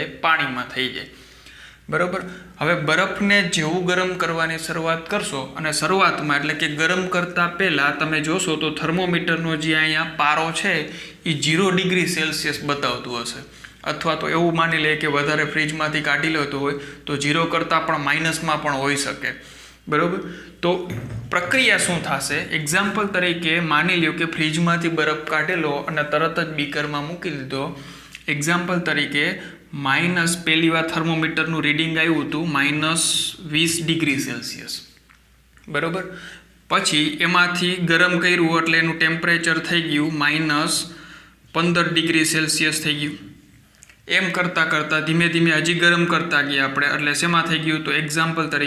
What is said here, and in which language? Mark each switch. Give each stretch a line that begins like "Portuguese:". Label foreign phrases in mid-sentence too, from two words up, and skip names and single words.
Gujarati: પાણીમાં થઈ જાય। બરાબર, હવે બરફને જેવું ગરમ કરવાની શરૂઆત કરશો અને શરૂઆતમાં એટલે કે ગરમ કરતા પહેલા તમે જોશો તો થર્મોમીટરનો જે અહીંયા પારો છે એ 0 ડિગ્રી સેલ્સિયસ બતાવતું હશે, અથવા તો એવું માની લઈએ કે વધારે ફ્રીજમાંથી કાઢી લેતો હોય તો 0 કરતા પણ માઇનસમાં પણ હોઈ શકે। બરોબર, તો પ્રક્રિયા શું થશે? એક્ઝામ્પલ તરીકે માની લ્યો કે ફ્રીજમાંથી બરફ કાઢેલો અને તરત જ બીકરમાં મૂકી દીધો। એક્ઝામ્પલ તરીકે માઇનસ પહેલી બાર थर्मोमीटरનું રીડિંગ આવ્યું હતું -20 ડિગ્રી સેલ્સિયસ। બરાબર, પછી એમાંથી ગરમ કર્યું એટલે એનું ટેમ્પરેચર થઈ ગયું -15 ડિગ્રી સેલ્સિયસ થઈ ગયું। એમ કરતાં કરતાં ધીમે ધીમે હજી ગરમ કરતા ગયા આપણે, એટલે શેમાં થઈ ગયું?